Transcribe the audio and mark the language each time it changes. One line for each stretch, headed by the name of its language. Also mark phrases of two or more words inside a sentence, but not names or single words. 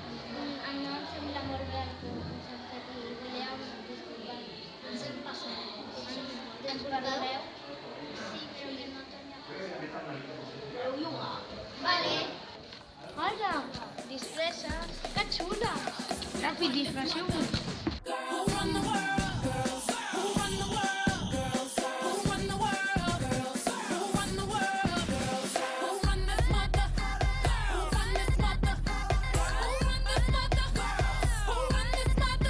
Catalan: A mi em sembla molt bé el que hem fet i volíem disculpar-nos. Ens hem passat. Ens perdoneu? Sí, però que no torni a passar. Voleu jugar? Vale. Hola, disfresses. Que xula. Ràpid, disfresseu-vos.
English: Who run the world, girls? Who run the world, girls? Who run the world, girls? Who run the world, girls? Who run this mother? Who run this mother? Who run this mother? Who run this mother?